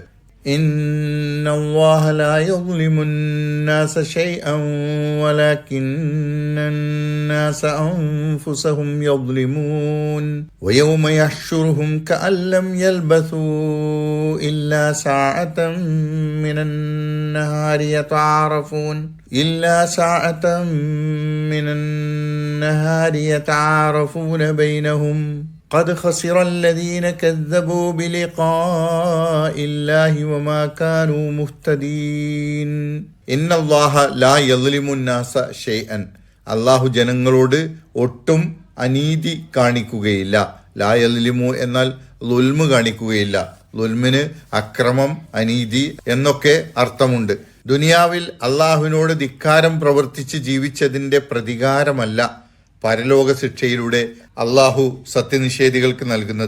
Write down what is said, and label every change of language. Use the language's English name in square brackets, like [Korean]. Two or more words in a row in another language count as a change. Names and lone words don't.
[Arabic] إن الله لا يظلم الناس شيئا ولكن الناس أنفسهم يظلمون ويوم يحشرهم كأن لم يلبثوا إلا ساعة من النهار يتعارفون بينهم قد خسر الذين كذبوا بلقاء الله وما كانوا مهتدين إن الله لا يظلم الناس شيئا. [Malayalam] അള്ളാഹു ജനങ്ങളോട് ഒട്ടും അനീതി കാണിക്കുകയില്ല. [Arabic] لا يظلم [Malayalam] എന്നാൽ ളുൽമ് കാണിക്കുകയില്ല. ളുൽമിന് അക്രമം, അനീതി എന്നൊക്കെ അർത്ഥമുണ്ട്. ദുനിയാവിൽ അള്ളാഹുവിനോട് ധിക്കാരം പ്രവർത്തിച്ച് ജീവിച്ചതിൻ്റെ പ്രതികാരമല്ല പരലോക ശിക്ഷയിലൂടെ അള്ളാഹു സത്യനിഷേധികൾക്ക് നൽകുന്നത്.